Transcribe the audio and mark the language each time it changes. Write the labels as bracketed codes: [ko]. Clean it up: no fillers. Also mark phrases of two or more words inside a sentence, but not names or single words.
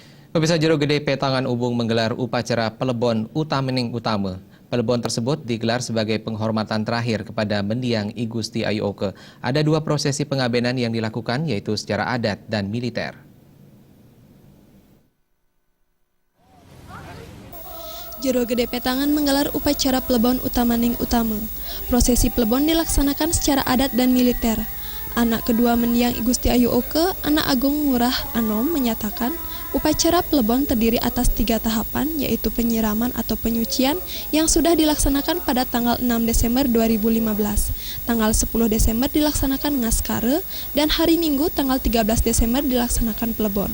[id] Pemirsa, Jero Gede Petangan Ubung menggelar upacara Pelebon Utamening Utama. Pelebon tersebut digelar sebagai penghormatan terakhir kepada mendiang I Gusti Ayu Oke. Ada dua prosesi pengabenan yang dilakukan, yaitu secara adat dan militer. Jero Gede Petangan menggelar upacara Pelebon Utamening Utama. Prosesi Pelebon dilaksanakan secara adat dan militer. Anak kedua mendiang I Gusti Ayu Oke, Anak Agung Ngurah Anom, menyatakan upacara Pelebon terdiri atas 3 tahapan, yaitu penyiraman atau penyucian yang sudah dilaksanakan pada tanggal 6 Desember 2015. Tanggal 10 Desember dilaksanakan ngaskare, dan hari Minggu tanggal 13 Desember dilaksanakan Pelebon.